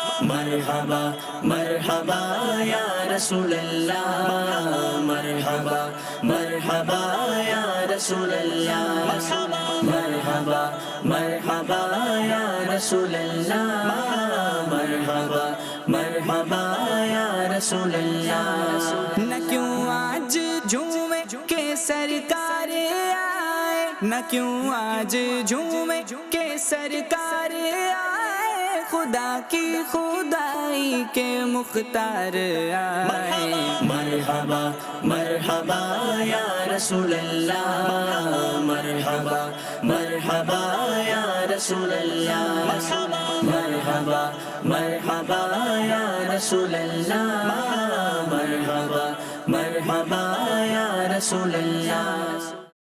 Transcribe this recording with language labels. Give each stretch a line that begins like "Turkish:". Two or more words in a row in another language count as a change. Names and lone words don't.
Arabic: مرحبا مرحبا یا رسول اللہ، مرحبا مرحبا یا رسول اللہ، مرحبا مرحبا یا رسول اللہ، مرحبا مرحبا یا رسول اللہ۔
Urdu: نہ کیوں آج جھومے کہ سرکار آئے، نہ کیوں آج جھومے کہ سرکار آئے، خدا کی خدائی کے مختار آئے۔
Arabic: مرحبا مرحبا یا رسول اللہ، مرحبا مرحبا یا رسول اللہ، مرحبا مرحبا یا رسول اللہ، مرحبا مرحبا یا رسول اللہ۔